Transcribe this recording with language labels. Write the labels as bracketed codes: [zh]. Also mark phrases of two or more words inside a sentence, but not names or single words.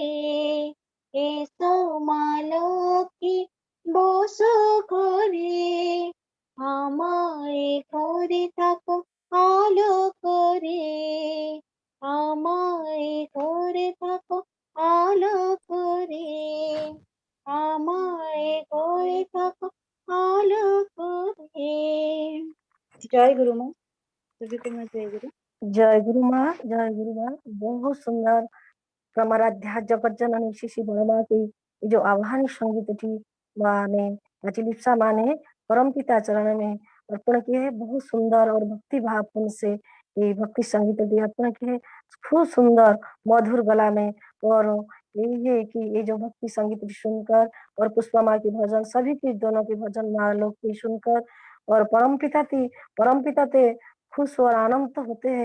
[bn] এসো মা লক্ষ্মী বসো ঘরে আমায় ঘরে থাকো আলো করে। আমায় ঘরে থাকো আলো করে আমায় ঘরে থাকো আলো করে। [hi] जय गुरु माँ सभी को मैं जय गुरु। जय गुरु माँ, जय गुरु माँ। बहुत सुंदर प्रमाराध्या जगत जननी श्री बड़ माँ की जो आह्वान संगीत थी माँ ने लिप्सा माँ ने परम पिता चरण में अर्पण किए है। बहुत सुंदर और भक्ति भावपूर्ण से ये भक्ति संगीत यदि अर्पण किए खूब सुंदर मधुर गला में। और यही है कि ये जो भक्ति संगीत भी सुनकर और पुष्पा माँ की भजन सभी की दोनों की भजन माँ लोग की सुनकर और परम पिता ते खुश और आनंद होते हैं।